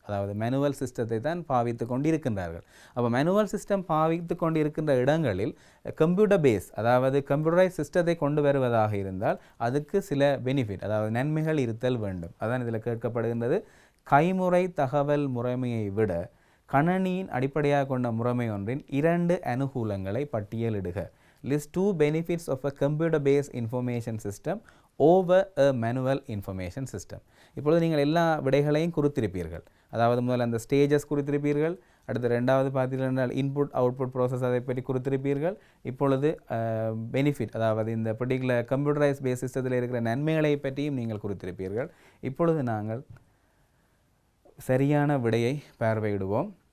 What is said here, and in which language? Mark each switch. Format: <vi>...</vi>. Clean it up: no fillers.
<ta>அதாவது மேனுவல் சிஸ்டத்தை தான் பாவித்து கொண்டு இருக்கின்றார்கள். அப்போ மேனுவல் சிஸ்டம் பாவித்து கொண்டு இருக்கின்ற இடங்களில் கம்ப்யூட்டர் பேஸ், அதாவது கம்ப்யூட்டரைஸ் சிஸ்டத்தை கொண்டு வருவதாக இருந்தால் அதுக்கு சில பெனிஃபிட், அதாவது நன்மைகள் இருத்தல் வேண்டும். அதான் இதில் கேட்கப்படுகின்றது. கைமுறை தகவல் முறைமையை விட கணனியின் அடிப்படையாக கொண்ட முறைமை ஒன்றின் 2 அனுகூலங்களை பட்டியலிடுக.</ta> <en>List 2 benefits of a computer-based information system over a manual information system.</en> <ta>இப்பொழுது நீங்கள் எல்லா விடைகளையும் குறித்திருப்பீர்கள். அதாவது முதல்ல அந்த ஸ்டேஜஸ் குறித்திருப்பீர்கள். அடுத்து ரெண்டாவது பார்த்தீர்கள் இன்புட் அவுட்புட் ப்ராசஸ் அதை பற்றி குறித்திருப்பீர்கள். இப்பொழுது பெனிஃபிட், அதாவது இந்த பர்டிகுலர் கம்ப்யூட்டரைஸ் பேஸ் சிஸ்டத்தில் இருக்கிற நன்மைகளை பற்றியும் நீங்கள் குறித்திருப்பீர்கள். இப்பொழுது நாங்கள் சரியான விடையை பார்வையிடுவோம்.</ta>